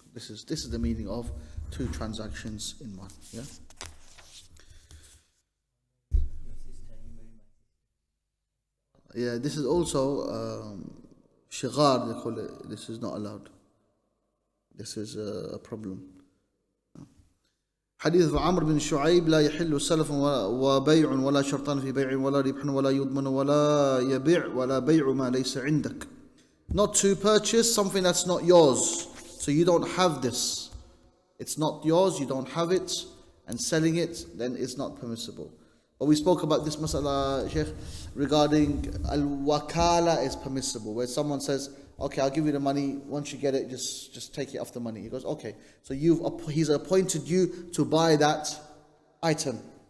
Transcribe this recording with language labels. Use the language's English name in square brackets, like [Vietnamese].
[English] This is the meaning of 2 transactions in 1. Yeah. Yeah, this is also shigar, they call it. This is not allowed. This is a problem. [Arabic] حديث عمرو بن شعيب لا يحل سلف وبيع ولا شرطان في بيع ولا ربح ولا يضمن ولا يبيع ولا بيع ما ليس عندك. [English] Not to purchase something that's not yours. So you don't have this. It's not yours, you don't have it, and selling it, then it's not permissible. But we spoke about this masala, Sheikh, regarding al-wakala is permissible, where someone says, okay, I'll give you the money, once you get it, just take it off the money. He goes, okay, so he's appointed you to buy that item.